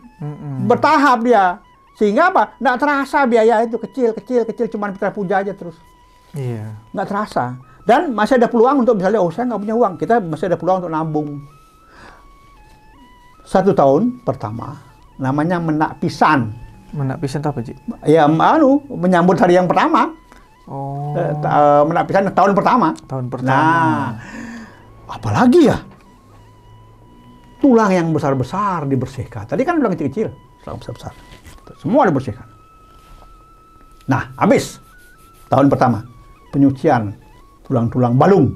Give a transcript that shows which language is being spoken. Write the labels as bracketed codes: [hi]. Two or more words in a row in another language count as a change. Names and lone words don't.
[id] Bertahap dia. Sehingga apa? Nggak terasa biaya itu kecil, cuman Pitra Puja aja terus. Iya. Nggak terasa. Dan masih ada peluang untuk misalnya, oh saya nggak punya uang. Kita masih ada peluang untuk nabung. 1 tahun pertama, namanya menak pisan. Menak pisan itu apa, Ci? Ya, menyambut hari yang pertama. Oh. Menak pisan tahun pertama. Tahun pertama. Nah, apalagi ya? Tulang yang besar-besar dibersihkan. Tadi kan tulang kecil-kecil, tulang besar-besar. Semua dibersihkan. Nah, habis. Tahun pertama, penyucian tulang-tulang balung.